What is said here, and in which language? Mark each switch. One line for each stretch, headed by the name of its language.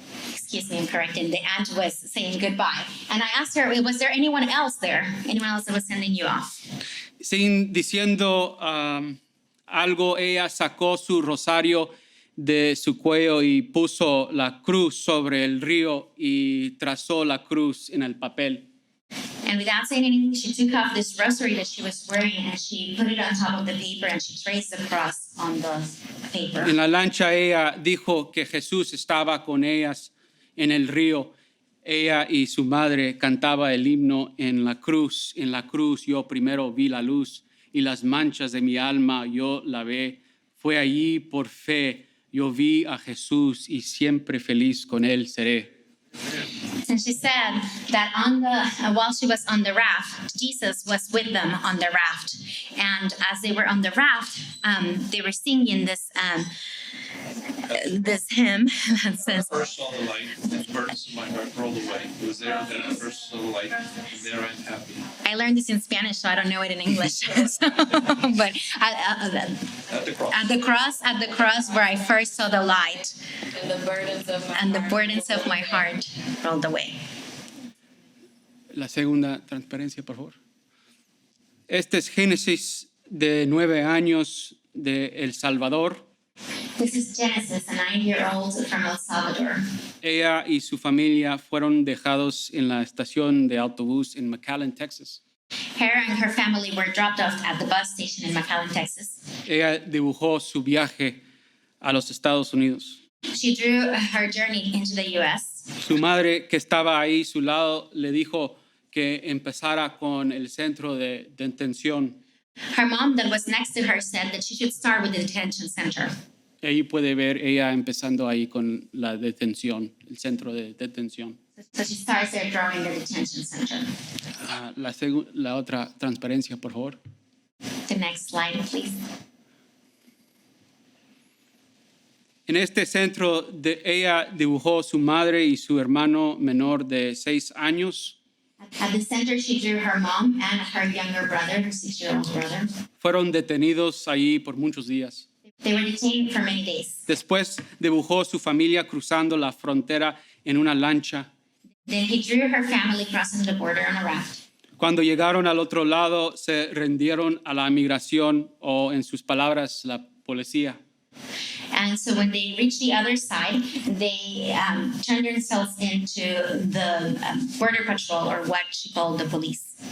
English: Excuse me, I'm correcting. The aunt was saying goodbye. And I asked her, was there anyone else there? Anyone else that was sending you off?
Spanish: Sin diciendo algo, ella sacó su rosario de su cuello y puso la cruz sobre el río y trazó la cruz en el papel.
English: And without saying anything, she took off this rosary that she was wearing and she put it on top of the paper and she traced the cross on the paper.
Spanish: En la lancha ella dijo que Jesús estaba con ellas en el río. Ella y su madre cantaba el himno en la cruz yo primero vi la luz y las manchas de mi alma yo lavé. Fue allí por fe yo vi a Jesús y siempre feliz con él seré.
English: And she said that while she was on the raft, Jesus was with them on the raft. And as they were on the raft, they were singing this hymn that says, First saw the light, and burdens of my heart rolled away. It was there that I first saw the light, and there I'm happy. I learned this in Spanish, so I don't know it in English. But At the cross. at the cross where I first saw the light, And the burdens of my and the heart. burdens of my heart rolled away.
Spanish: La segunda transparencia, por favor. Este es Génesis de 9 años de El Salvador.
English: This is Genesis, a 9-year-old from El Salvador.
Spanish: Ella y su familia fueron dejados en la estación de autobús en McAllen, Texas.
English: Her and her family were dropped off at the bus station in McAllen, Texas.
Spanish: Ella dibujó su viaje a los Estados Unidos.
English: She drew her journey into the U.S.
Spanish: Su madre, que estaba ahí a su lado, le dijo que empezara con el centro de detención.
English: Her mom, that was next to her, said that she should start with the detention center.
Spanish: Ahí puede ver ella empezando ahí con la detención, el centro de detención.
English: So she starts there drawing the detention center.
Spanish: La otra transparencia, por favor.
English: The next slide, please.
Spanish: En este centro, ella dibujó su madre y su hermano menor de 6 años.
English: At the center, she drew her mom and her younger brother, her 6-year-old brother.
Spanish: Fueron detenidos ahí por muchos días.
English: They were detained for many days.
Spanish: Después dibujó su familia cruzando la frontera en una lancha.
English: Then he drew her family crossing the border on a raft.
Spanish: Cuando llegaron al otro lado, se rindieron a la migración o, en sus palabras, la policía.
English: And so when they reached the other side, they turned themselves into the border patrol, or what she called the police.